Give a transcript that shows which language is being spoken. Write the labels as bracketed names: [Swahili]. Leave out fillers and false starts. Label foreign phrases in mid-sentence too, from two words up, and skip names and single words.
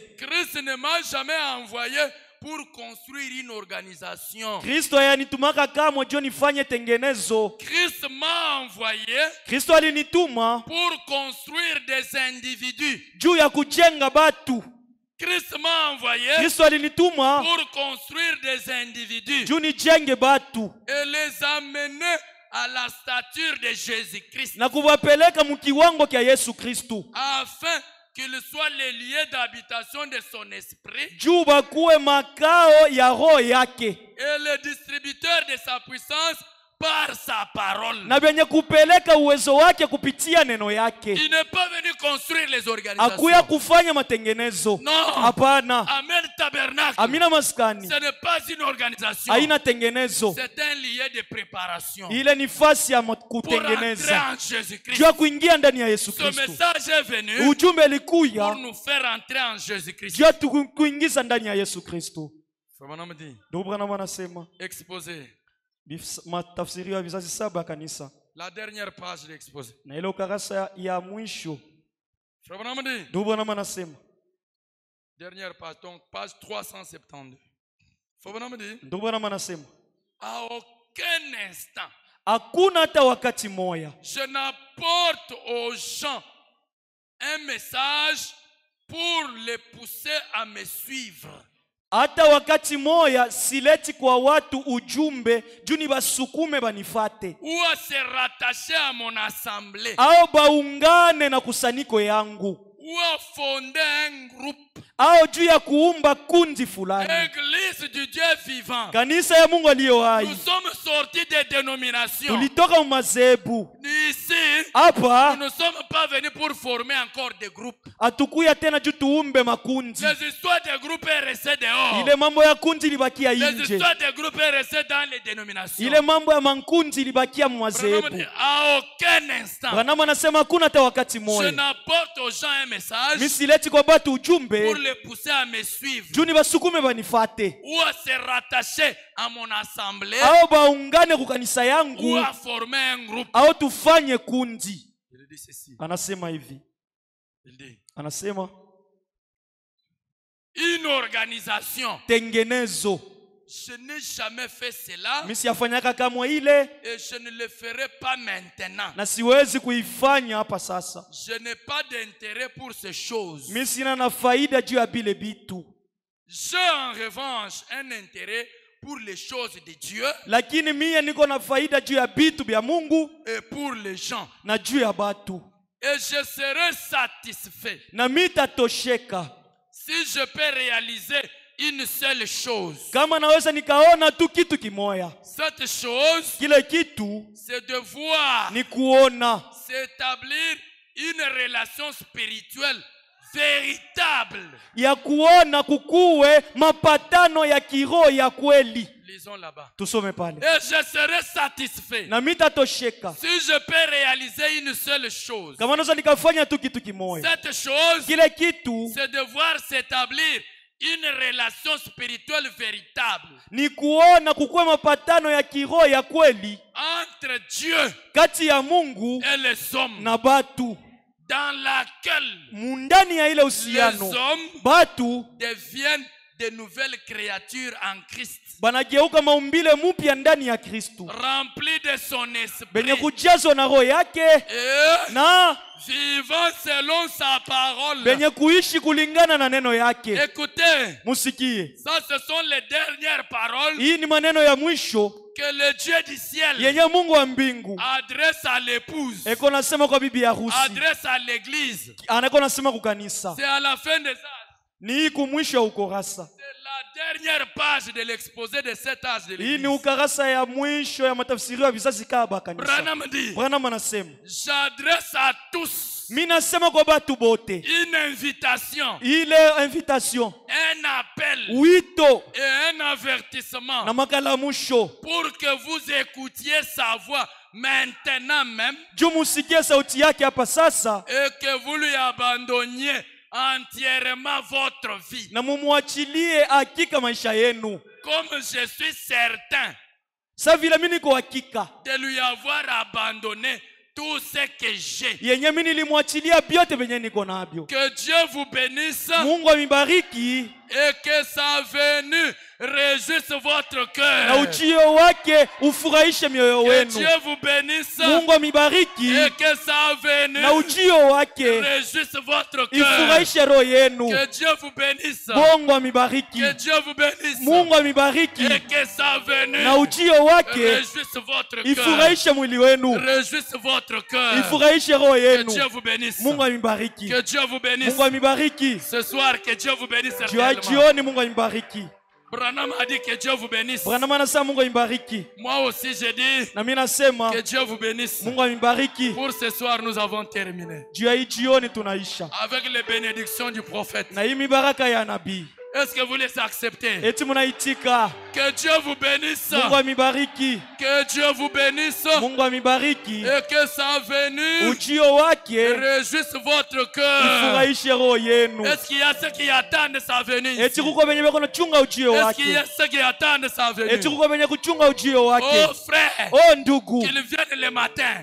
[French] Christ ne m'a jamais envoyé pour construire une organisation. [Swahili] Kristo hayanitumaka kamwe juu nifanye tengenezo. [French] Christ m'a envoyé [Swahili] Kristo alinituma [French] pour construire des individus. [Swahili] juu ya kujenga batu. [French] Christ m'a envoyé [Swahili] Kristo alinituma [French] pour construire des individus [Swahili] juu nijenge batu [French] et les amener à la stature de Jésus-Christ, [Swahili] na kuwapeleka mkiwango kya Yesu Kristu, [French] afin qu'ils soient les lieux d'habitation de son esprit [Swahili] juu bakuwe makao ya roho yake [French] et le distributeur de sa puissance par sa parole. [Swahili] na benye kupeleka uwezo wake kupitia neno yake. [French] Il n'est pas venu construire les organisations. [Swahili] Akuya kufanya matengenezo. [French] Non. [Swahili] Hapana. [French] Amen Tabernacle. [Swahili] Amina maskani [French] Ce n'est pas une organisation. [Swahili] haina tengenezo. [French] C'est un lieu de préparation [Swahili] Ile ni fasi ya [French] pour entrer [Swahili] kutengeneza [French] en Jésus-Christ. [Swahili] juu ya kuingia ndani ya Yesu [French] Ce [Swahili] Kristu. [French] message est venu [Swahili] Ujumbe [French] pour [Swahili] likuya [French] nous faire entrer en Jésus-Christ. [Swahili] juu ya kuingiza ndani ya Yesu Kristu. [French] Frère Branham dit, [Swahili] Ndugu Branham anasema [French] exposé. [Swahili] matafsiri ya vizazi 7 ya kanisa, [French] La dernière page de l'exposé. [Swahili] na ile ukarasa ya mwisho. [French] Frère Branham dit, [Swahili] Ndugu Branham anasema, [French] dernière page, donc page 372. Frère Branham dit, [Swahili] ndugu Branham anasema, [French] à aucun instant, [Swahili] hakuna hata wakati moya [French] je n'apporte aux gens un message pour les pousser à me suivre. [Swahili] hata wakati moya sileti kwa watu ujumbe juu ni basukume banifate [French] Ou à se rattacher à mon assemblée. [Swahili] au baungane na kusanyiko yangu [French] Ou à fonder un groupe. [Swahili] au juu ya kuumba kundi fulani. [French] Église L'église du Dieu vivant. [Swahili] Kanisa ya Mungu aliyo hai. [French] Nous sommes sortis des dénominations. [Swahili] Tulitoka madhehebu. [French] Ici, [Swahili] Hapa [French] nous ne sommes pas venus pour former encore des groupes. [Swahili] hatukuya tena juu tuumbe makundi. [French] Les histoires des groupes est restées dehors. [Swahili] Ile mambo ya kundi libakia [French] Les [Swahili] nje. [French] histoires des groupes est restées dans les dénominations. [Swahili] Ile mambo ya mankundi libakia Branham madhehebu. [French] dit, à aucun instant, [Swahili] Branham anasema hakuna hata wakati [French] je [Swahili] moja [French] n'apporte aux gens un message [Swahili] mimi sileti kwa batu [French] pour [Swahili] ujumbe [French] les pousser à me suivre [Swahili] juu nibasukume banifate [French] ou à se rattacher à mon assemblée [Swahili] au baungane ku kanisa [French] ou [Swahili] yangu [French] à former un groupe. [Swahili] au tufanye kundi. [French] Il dit ceci. [Swahili] Anasema hivi, [French] Il dit, [Swahili] anasema [French] une organisation. [Swahili] tengenezo. [French] Je n'ai jamais fait cela [Swahili] Mimi siyafanyaka kamwe ile [French] et je ne le ferai pas maintenant. [Swahili] na siwezi kuifanya hapa sasa. [French] Je n'ai pas d'intérêt pour ces choses. [Swahili] Mimi sina na faida juu ya bile bitu, [French] J'ai en revanche un intérêt pour les choses de Dieu [Swahili] lakini mie niko na faida juu ya bitu bya Mungu [French] et pour les gens. [Swahili] na juu ya batu, [French] Et je serai satisfait [Swahili] na mitatosheka [French] si je peux réaliser une seule chose. [Swahili] kama naweza nikaona tu kitu kimoya. [French] Cette chose, [Swahili] Kile kitu [French] c'est de voir [Swahili] ni kuona [French] s'établir une relation spirituelle véritable. [Swahili] ya kuona kukuwe mapatano ya kiroho ya kweli. [French] Lisons là-bas. [Swahili] Tusome pale. [French] Et je serai satisfait [Swahili] Na mitatosheka [French] si je peux réaliser une seule chose. [Swahili] kama naweza nikafanya tu kitu kimoya. [French] Cette chose, [Swahili] Kile kitu [French] c'est de voir s'établir une relation spirituelle véritable [Swahili] ni kuona kukuwe mapatano ya kiroho ya kweli [French] entre Dieu [Swahili] kati ya Mungu [French] et les hommes, [Swahili] na batu, [French] dans laquelle [Swahili] mundani ya ile [French] les [Swahili] uhusiano [French] hommes [Swahili] batu [French] deviennent de nouvelles créatures en Christ, [Swahili] banageuka maumbile mupya ndani ya Kristu, [French] remplis de son [Swahili] benye [French] esprit [Swahili] kujazwa na roho yake [French] et [Swahili] na [French] vivant selon sa parole. [Swahili] benye kuishi kulingana na neno yake. [French] Écoutez, [Swahili] Musikie, [French] ça ce sont les dernières paroles [Swahili] hii ni maneno ya mwisho [French] que le Dieu du ciel [Swahili] yenye Mungu wa mbingu [French] adresse à l'épouse, [Swahili] eko nasema kwa bibi harusi, [French] adresse à l'église. [Swahili] anako nasema kukanisa. [French] C'est à la fin des âges. [Swahili] Ni hii kumwisho ya ukurasa. [French] C'est la dernière page de l'exposé de cet âge de [Swahili] Hii ni [French] l'église. [Swahili] ukurasa ya mwisho ya matafsiri ya vizazi kaba kanisa. [French] Branham dit, [Swahili] Branham anasema, [French] j'adresse à tous [Swahili] mimi nasema kwa batu bote, [French] une invitation, [Swahili] ile invitation, [French] un appel [Swahili] wito [French] et un avertissement [Swahili] na makalamusho [French] pour que vous écoutiez sa voix maintenant même [Swahili] juu musikie sauti yake hapa sasa [French] et que vous lui abandonniez entièrement votre vie. [Swahili] na mumuachilie hakika maisha yenu. [French] Comme je suis certain [Swahili] Sa vile mimi niko hakika [French] de lui avoir abandonné tout ce que j'ai. [Swahili] yenye mimi nilimwachilia vyote venye niko navyo. [French] Que Dieu vous bénisse [Swahili] Mungu amibariki [French] et que sa venue réjouisse votre [Swahili] na [French] cœur. [Swahili] ujio wake ufurahishe mioyo [French] Que [Swahili] wenu. [French] Dieu vous bénisse [Swahili] Mungu amibariki [French] et que sa venue [Swahili] na ujio wake [French] réjouisse votre cœur. [Swahili] ifurahishe roho yenu. [French] Que Dieu vous bénisse. [Swahili] Mungu amibariki. [French] Que Dieu vous bénisse. [Swahili] Mungu amibariki [French] Et que sa venue [Swahili] na ujio wake [French] réjouisse votre cœur. [Swahili] ifurahishe mwili wenu, [French] Réjouisse votre cœur. [Swahili] ifurahishe roho [French] Que [Swahili] yenu. [French] Dieu vous bénisse. [Swahili] Mungu amibariki. [French] Que Dieu vous bénisse. [Swahili] Mungu amibariki. [French] Ce soir, que Dieu vous bénisse [Swahili] Juu ya [French] certainement. [Swahili] jioni Mungu amibariki. [French] Branham a dit que Dieu vous bénisse. [Swahili] Branham anasema Mungu amibariki. [French] Moi aussi, j'ai dit [Swahili] Na mimi nasema [French] que Dieu vous bénisse. [Swahili] Mungu amibariki. [French] Pour ce soir, nous avons terminé [Swahili] Juu ya hii jioni tunaisha [French] avec les bénédictions du prophète. [Swahili] na hii mibaraka ya nabii. [French] Est-ce que vous les acceptez? [Swahili] Eti munaitika. [French] Que Dieu vous bénisse. [Swahili] Mungu amibariki. [French] Que Dieu vous bénisse. [Swahili] Mungu amibariki. [French] Et que sa venue [Swahili] Ujio wake [French] réjouisse votre cœur. [Swahili] ifurahishe roho yenu. [French] Est-ce qu'il y a ceux qui attendent sa venue ici? [Swahili] Eti kuko benye beko nachunga ujio [French] Est-ce qu'il y [Swahili] wake. [French] a ceux qui attendent sa venue? [Swahili] Eti kuko benye kuchunga ujio wake. [French] Oh frère, [Swahili] Oh ndugu, [French] qu'ils viennent le matin,